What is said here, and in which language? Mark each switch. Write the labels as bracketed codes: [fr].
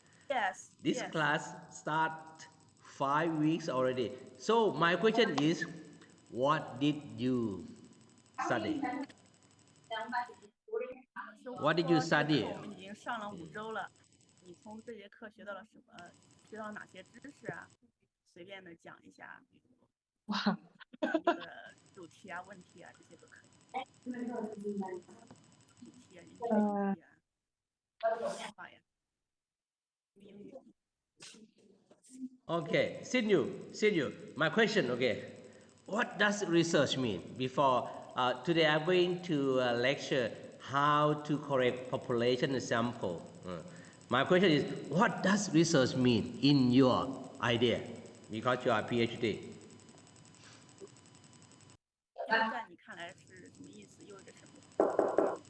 [en] Yes. This class start 5 weeks already. So my question is, what did you study? What did you study? [zh] 我们已经上了5周了，你从这节课学到了什么？学到哪些知识啊？随便的讲一下，比如这个主题啊、问题啊，这些都可以。主题啊、研究问题啊，话呀，英语。 [en] Okay, Sinu, my question, okay. What does research mean? Before, today I'm going to lecture how to correct population sample. My question is, what does research mean in your idea? Because you are PhD. [zh] 在你看来是什么意思？意味着什么？